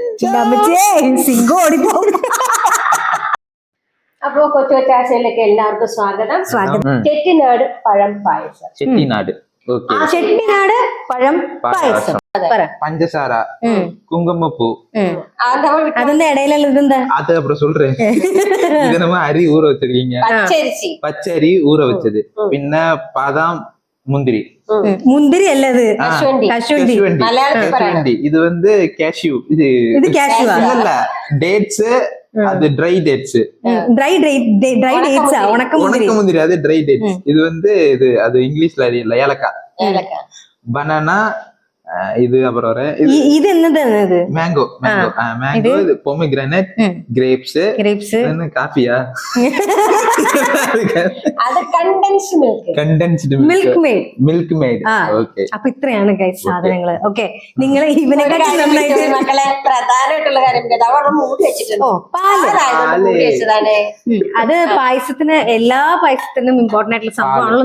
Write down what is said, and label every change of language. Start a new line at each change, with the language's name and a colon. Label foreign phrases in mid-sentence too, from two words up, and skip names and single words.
Malayalam: സിംഗം ഓടിപ്പോ. അപ്പോ കൊച്ചു കൊച്ചാശയിലേക്ക് എല്ലാവർക്കും സ്വാഗതം. ചെട്ടിനാട് പഴം പായസം. ചെട്ടിനാട് ചെട്ടിനാട് പഴം പായസം. പഞ്ചസാര, குங்குமப்பூ, അതിന്റെ ഇടയിലുള്ള ഇതെന്താ?
Tamil: அது அப்புறம் சொல்றேன். இது நம்ம அரி ஊற வச்சிருக்கீங்க, பச்சரி ஊற வச்சது, பின்ன பாதாம், முந்திரி.
Malayalam: മുന്തിരി അല്ലത്,
Tamil: கசுவண்டி. இது வந்து கேஷ்யூ. இது இல்ல, டேட்ஸ். அது
English: dry dates. dry dates உனக்கு
Tamil: முந்திரி. அது
English: dry dates.
Tamil: இது வந்து அது இங்கிலீஷ்ல இல்ல, ஏலக்காய். பனானா. இது அப்புறம் இது என்னது?
English: மேங்கோ. இது pomegranate, grapes.
Tamil: என்ன காஃபியா?
Malayalam: അത് കണ്ടൻസ്ഡ് മിൽക്ക് മെയ്ഡ്. ഓക്കേ. അപ്പൊ ഇത്രയാണ് ഗൈസ് സാധനങ്ങള്. ഓക്കേ, നിങ്ങൾ ഇവനെക്കാട്ടി നന്നായിട്ട് മക്കളെ പ്രധാനമായിട്ടുള്ള കാര്യം മൂടി വെച്ചിട്ടുണ്ട്. അത് പായസത്തിന്, എല്ലാ പായസത്തിനും ഇമ്പോർട്ടന്റ് ആയിട്ടുള്ള സംഭവമാണല്ലോ.